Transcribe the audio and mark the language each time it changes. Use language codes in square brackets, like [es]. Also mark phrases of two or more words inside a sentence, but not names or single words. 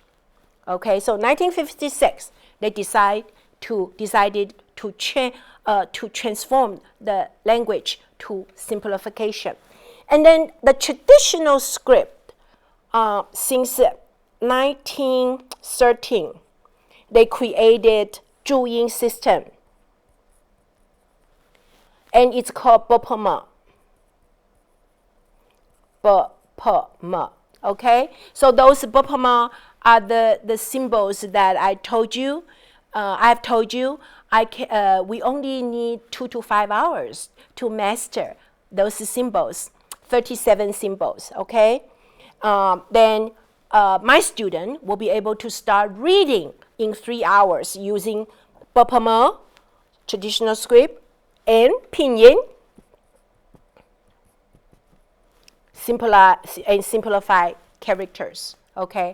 [en] Okay, so 1956, they decided to transform the language to simplification. And then the traditional script, since 1913, they created 注音 system. And it's called Pei-Pei. Pei-Pei. Okay? So those Pei-Pei are the symbols that I told you. I've told you we only need 2 to 5 hours to master those symbols, 37 symbols, okay? Then my student will be able to start reading in 3 hours using Pei-Pei, traditional script, and pinyin, simplified characters, okay?